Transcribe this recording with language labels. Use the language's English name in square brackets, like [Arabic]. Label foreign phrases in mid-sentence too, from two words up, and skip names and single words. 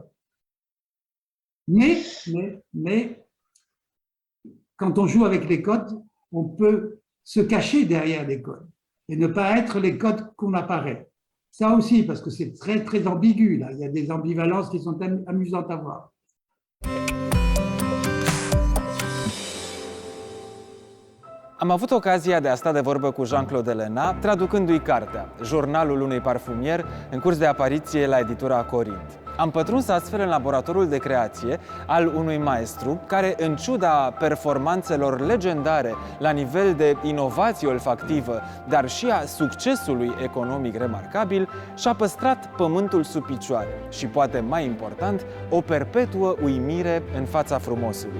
[French] Mais quand on joue avec les codes, on peut se cacher derrière les codes et ne pas être les codes qu'on apparaît. Ça aussi, parce que c'est très, très ambigu, là. Il y a des ambivalences qui sont amusantes à voir. [Romanian] Am avut ocazia de a sta de vorbă cu Jean-Claude Elena, traducându-i cartea, Jurnalul unui parfumier, în curs de apariție la editura Corint. Am pătruns astfel în laboratorul de creație al unui maestru care, în ciuda performanțelor legendare la nivel de inovație olfactivă, dar și a succesului economic remarcabil, și-a păstrat pământul sub picioare și, poate mai important, o perpetuă uimire în fața frumosului.